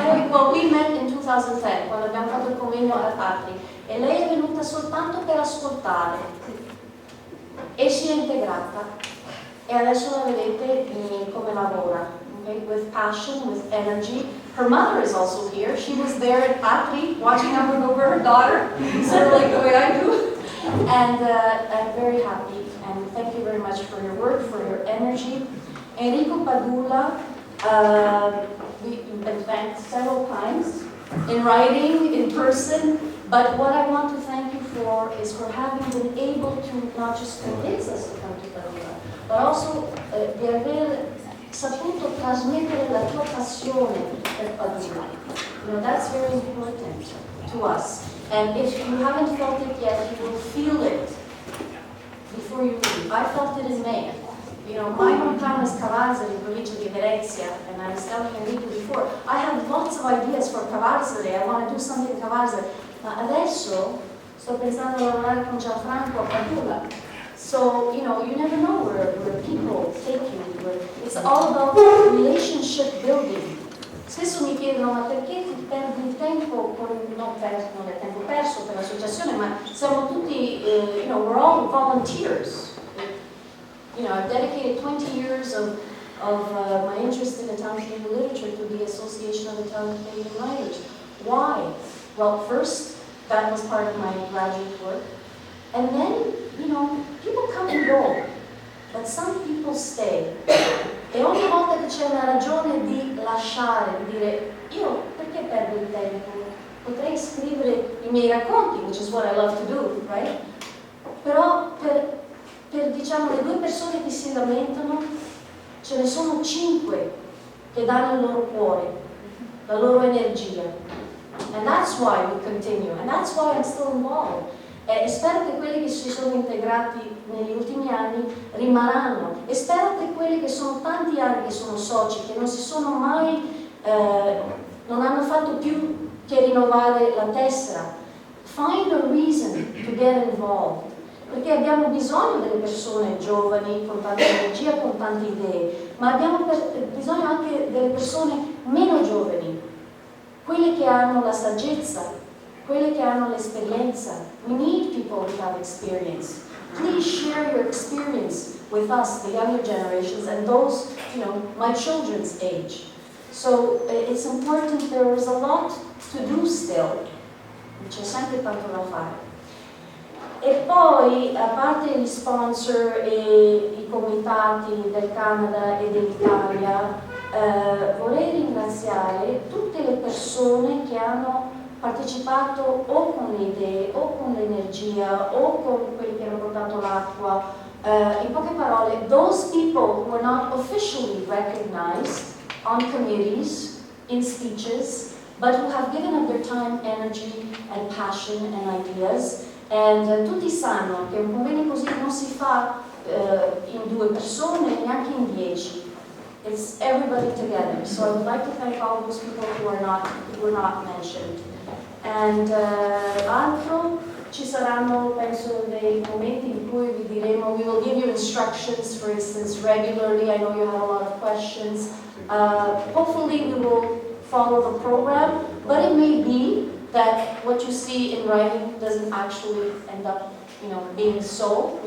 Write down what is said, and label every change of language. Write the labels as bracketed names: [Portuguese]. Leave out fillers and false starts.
[English] Well, we met in 2010, [Italian] quando abbiamo fatto il convegno Apertura, e lei è venuta soltanto per ascoltare e si è integrata. E adesso la vedete come lavora, okay? [English] With passion, with energy. Her mother is also here. She was there at Apertura watching over her daughter, sort of like the way I do. And I'm very happy, and thank you very much for your work, for your energy. Enrico Padula, we've been thanked several times, in writing, in person, but what I want to thank you for is for having been able to not just convince us to come to Padula, but also [Italian] di aver saputo trasmettere la tua passione per Padula. [English] You know, that's very important to us. And if you haven't felt it yet, you will feel it before you leave. I felt it in May. You know, my hometown is Cavarzari, [Italian] in provincia di Venezia, [English] and I was telling Enrico before, I have lots of ideas for Cavarzari. I want to do something in Cavarzari. [Italian] Ma adesso sto pensando a lavorare con Gianfranco a Padula. [English] So, you know, you never know where people take you. It's all about relationship building. [Italian] Spesso mi chiedono, ma perché ti perdi il tempo, non è tempo perso per l'associazione, ma siamo tutti, [English] you know, we're all volunteers. You know, I've dedicated 20 years of my interest in Italian-Canadian literature to the Association of Italian-Canadian Writers. Why? Well, first, That was part of my graduate work. And then, you know, people come and go, but some people stay. [Italian] E ogni volta che c'è una ragione di lasciare, di dire, io perché perdo il tempo? Potrei scrivere i miei racconti, [English] which is what I love to do, right? [Italian] Però per diciamo, le 2 persone che si lamentano, ce ne sono 5 che danno il loro cuore, la loro energia. [English] And that's why we continue, and that's why I'm still involved. [Italian] E spero che quelli che si sono integrati negli ultimi anni rimarranno, e spero che quelli che sono tanti anni che sono soci, che non si sono mai, non hanno fatto più che rinnovare la tessera, [English] find a reason to get involved. [Italian] Perché abbiamo bisogno delle persone giovani, con tanta energia, con tante idee, ma abbiamo bisogno anche delle persone meno giovani, quelle che hanno la saggezza, quelle che hanno l'esperienza. [English] We need people without experience. Please share your experience with us, the younger generations, and those, you know, my children's age. So it's important, there is a lot to do still. [Italian] C'è sempre tanto da fare. E poi, a parte gli sponsor e i comitati del Canada e dell'Italia, vorrei ringraziare tutte le persone che hanno partecipato o con le idee, o con l'energia, o con quelli che hanno portato l'acqua. In poche parole, [English] those people who are not officially recognized on committees, in speeches, but who have given up their time, energy, and passion and ideas. [Italian] And tutti sanno che un convegno così non si fa in 2 persone, neanche in 10. [English] It's everybody together. So I would like to thank all those people who were not mentioned. [Italian] And altro, ci saranno, penso, dei momenti in cui vi diremo, [English] we will give you instructions, for instance, regularly. I know you have a lot of questions. Hopefully we will follow the program, but it may be that what you see in writing doesn't actually end up, you know, being so.